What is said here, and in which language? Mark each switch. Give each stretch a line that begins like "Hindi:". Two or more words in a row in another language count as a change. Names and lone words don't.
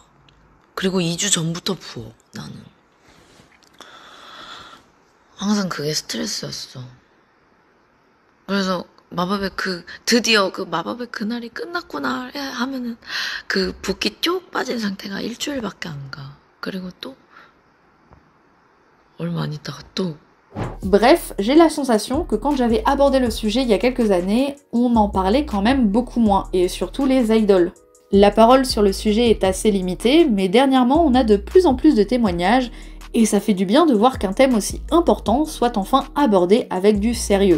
Korean: 그리고 2주 전부터 부어, 나는. 항상 그게 스트레스였어. 그래서 드디어 마법의 그날이 끝났구나 하면은 그 붓기 쭉 빠진 상태가 일주일밖에 안 가. 그리고 또 얼마 안 있다가 또.
French: Bref, j'ai la sensation que quand j'avais abordé le sujet il y a quelques années, on en parlait quand même beaucoup moins, et surtout les idoles. La parole sur le sujet est assez limitée, mais dernièrement on a de plus en plus de témoignages, et ça fait du bien de voir qu'un thème aussi important soit enfin abordé avec du sérieux.